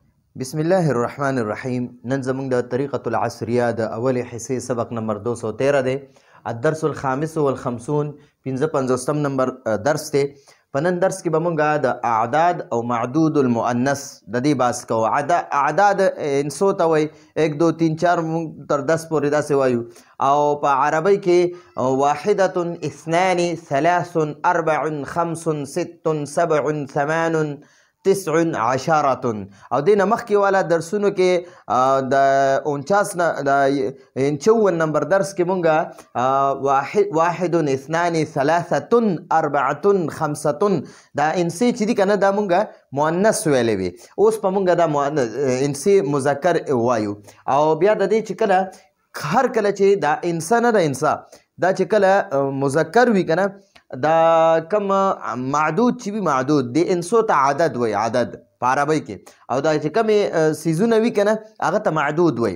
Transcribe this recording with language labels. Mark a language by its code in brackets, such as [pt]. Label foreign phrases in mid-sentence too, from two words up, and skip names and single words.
[ar] بسم الله الرحمن الرحیم. [ps] نن زمونږ د طریقة العصریه د اولې حصې سبق نمبر 213 دی. [ar] الدرس الخامس والخمسون [ps] 55 نمبر درس دی. په نن درس کې به مونږ د اعداد او [ar] معدود المؤنث [ps] د دې بحث کوو. اعداد انسو ته وایي 1 2 3 4 مونږ تر 10 پورې داسې وایو، او په عربی کې [ar] واحدة اثنان ثلاث اربع خمس ست سبع ثمان [ps] 19 او دې نه مخکې والا درسونو کې د 54 نمبر درس کې مونږ [ar] واحد اثنان ثلاثة اربعة خمسة [ps] دا انسی چې دي که نه دا مونږ مؤنث ویلی وي. اوس په مونږ دا انسی مذکر وایو. او بیا د دې چې کله هر کله چې دا انسا نه د انسا دا چې کله مذکر وي که نه دا کم معدود چې وي معدود د انسو ته عدد وي، عدد په عربی کې، او دا چې کمې سیزونه وي که نه هغه ته معدود وي.